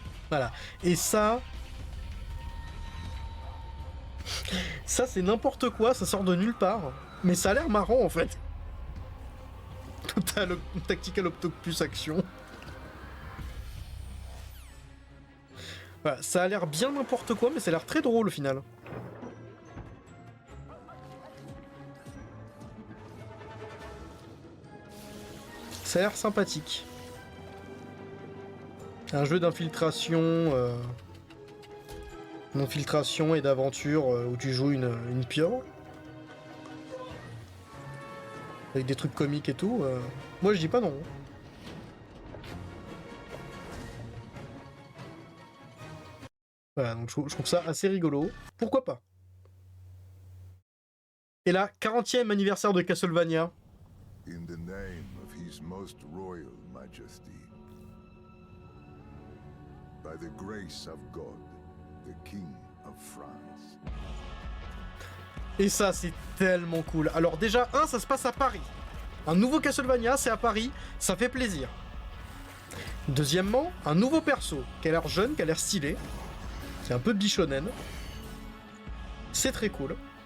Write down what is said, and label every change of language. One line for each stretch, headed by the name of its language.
French: Voilà. Et ça... Ça, c'est n'importe quoi, ça sort de nulle part. Mais ça a l'air marrant, en fait.
English: Total Tactical Octopus Action.
French: Voilà, ça a l'air bien n'importe quoi, mais ça a l'air très drôle, au final. Ça a l'air sympathique. Un jeu d'infiltration... d'infiltration et d'aventure où tu joues une pieuvre. Avec des trucs comiques et tout. Moi je dis pas non. Voilà, donc je trouve ça assez rigolo. Pourquoi pas? Et là, 40e anniversaire de Castlevania.
English: In the name of His Most Royal Majesty, by the grace of God, the King of France.
French: Et ça, c'est tellement cool. Alors déjà, ça se passe à Paris. Un nouveau Castlevania, c'est à Paris, ça fait plaisir. Deuxièmement, un nouveau perso, qui a l'air jeune, qui a l'air stylé. C'est un peu bichonen. C'est très cool.